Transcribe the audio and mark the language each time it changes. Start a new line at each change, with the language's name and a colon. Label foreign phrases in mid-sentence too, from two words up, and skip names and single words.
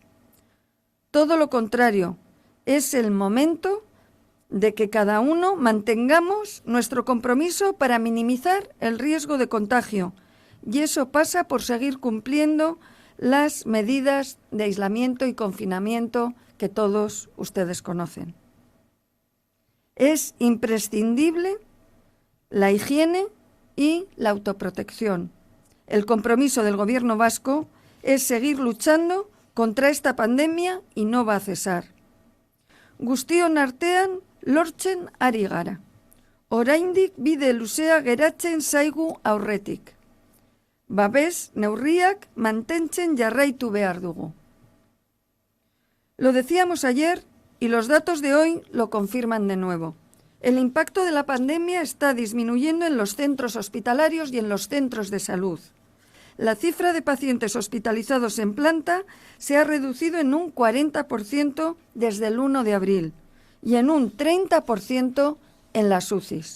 Spanish: Todo lo contrario, es el momento de que cada uno mantengamos nuestro compromiso para minimizar el riesgo de contagio, y eso pasa por seguir cumpliendo las medidas de aislamiento y confinamiento que todos ustedes conocen. Es imprescindible la higiene y la autoprotección. El compromiso del Gobierno vasco es seguir luchando contra esta pandemia y no va a cesar.
Basque: Guztion artean lortzen ari gara. Oraindik bide luzea geratzen zaigu aurretik. Babes neurriak mantentzen jarraitu behar dugu.
Spanish: Lo decíamos ayer y los datos de hoy lo confirman de nuevo. El impacto de la pandemia está disminuyendo en los centros hospitalarios y en los centros de salud. La cifra de pacientes hospitalizados en planta se ha reducido en un 40% desde el 1 de abril y en un 30% en las UCIs.